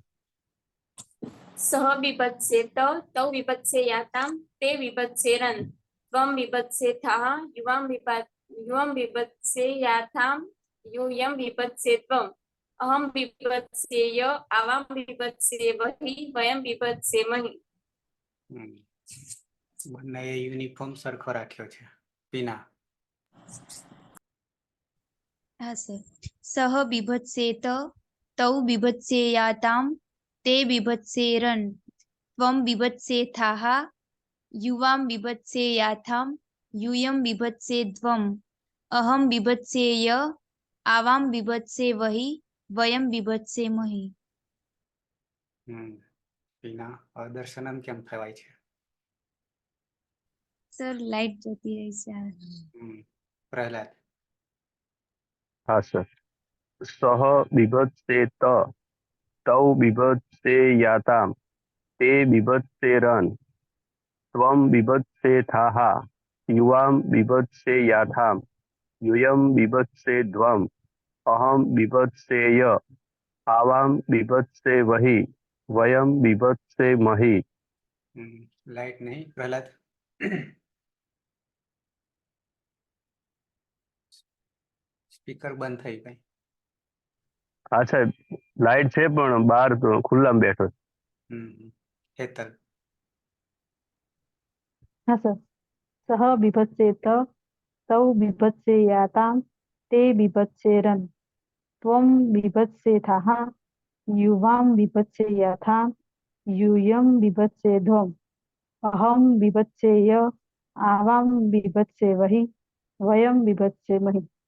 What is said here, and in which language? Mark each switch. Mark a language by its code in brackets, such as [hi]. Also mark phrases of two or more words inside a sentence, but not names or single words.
[sa] सः बिभत्सेत तौ बिभत्सेयातां ते बिभत्सेरन् त्वं बिभत्सेथः युवां बिभत्सेयातां यूयं बिभत्से त्वम् अहं बिभत्सेय आवां बिभत्से वहि वयं बिभत्सेमहि [gu] બંનેએ યુનિફોર્મ સરખો રાખ્યો છે. પીના હા સર [sa] सह बिभत्सेत तौ बिभत्सेयातां ते बिभत्सेरन् त्वं बिभत्सेथाः युवां बिभत्सेयाथां यूयं बिभत्से त्वम् अहं बिभत्सेय आवां बिभत्से वहि वयं बिभत्सेमहि [gu] પીના અદર્શનમ કેમ થવાય છે? સર લાઈટ જતી રહી છે. પ્રહલાદ હા સર [sa] सह बिभत्सेत तौ बिभत्सेयातां ते बिभत्सेरन् त्वं बिभत्सेथाः युवां बिभत्सेयाथां यूयं बिभत्से त्वम् अहं बिभत्सेय आवां बिभत्से वहि वयं बिभत्सेमहि [gu] લાઈટ નહીં પ્રહલાદ સ્પીકર બંધ થઈ ગઈ. હા સાહેબ લાઈટ છે પણ બહાર તો ખુલ્લામાં બેઠો છું. હેતલ હા સર [sa] सह बिभत्सेत तौ बिभत्सेयातां ते बिभत्सेरन् त्वं बिभत्सेथः युवां बिभत्सेयाथां यूयं बिभत्से त्वम् अहं बिभत्सेय आवां बिभत्से वहि वयं बिभत्सेमहि